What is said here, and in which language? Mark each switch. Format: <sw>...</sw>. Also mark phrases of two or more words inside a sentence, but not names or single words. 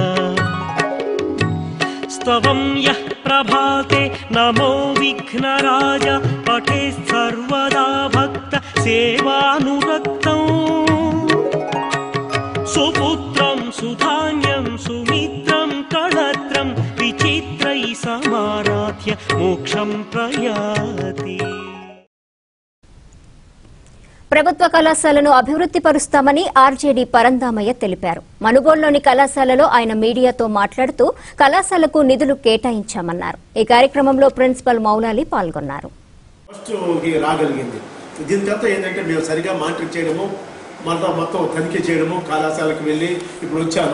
<sa>स्तवं यः प्रभाते नमो विघ्नराज पठेत् सर्वदा भक्त सेवानुरक्तम् सुपुत्रं सुधान्यं सुमित्रं कळत्रं विचित्रैः समाराध्य मोक्षं प्रयाति।</sa> <te>ప్రభుత్వ కళాశాలను అభివృద్ధి పరుస్తామని ఆర్జేడీ పరందామయ్య తెలిపారు. మనుబోలులోని కళాశాలలో ఆయన మీడియాతో మాట్లాడుతూ కళాశాలకు నిధులు కేటాయించామన్నారు. ఈ కార్యక్రమంలో ప్రిన్సిపల్ మౌలాలి పాల్గొన్నారు. దీనికంతా ఏంటంటే మేము సరిగా మానిటర్ చేయడము, మళ్ళీ మొత్తం తనిఖీ చేయడము, కళాశాలకు వెళ్ళి ఇప్పుడు వచ్చాను.</te>